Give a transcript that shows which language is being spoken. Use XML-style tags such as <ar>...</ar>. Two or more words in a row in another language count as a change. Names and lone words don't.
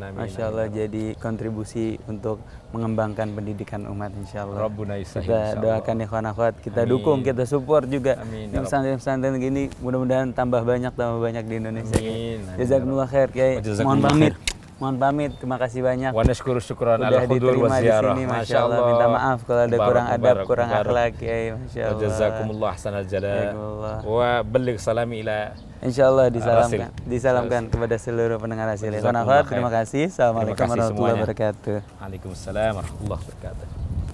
<ar>ما شاء الله,</ar> <id>jadi kontribusi untuk mengembangkan pendidikan umat</id> <ar>إن شاء الله.</ar> <id>Kita doakan ikhwan akhwat, kita dukung, kita support juga. Pesantren-pesantren gini mudah-mudahan tambah banyak di Indonesia.</id> <ar>جزاكم الله خير</ar> <id>Kiai. Mohon pamit, terima kasih banyak.</id> <ar>ونشكر شكرا على حضور وزيارة. ما شاء الله,</ar> <id>minta maaf kalau ada kurang adab, kurang akhlak Kiai.</id> <ar>ما شاء الله. جزاكم الله أحسن الجزاء. وبلغ سلامي إلى إن شاء الله</ar> <id>disalamkan kepada seluruh pendengar Rasil. Terima kasih.</id> <ar>السلام عليكم ورحمة الله وبركاته. وعليكم السلام ورحمة الله وبركاته.</ar>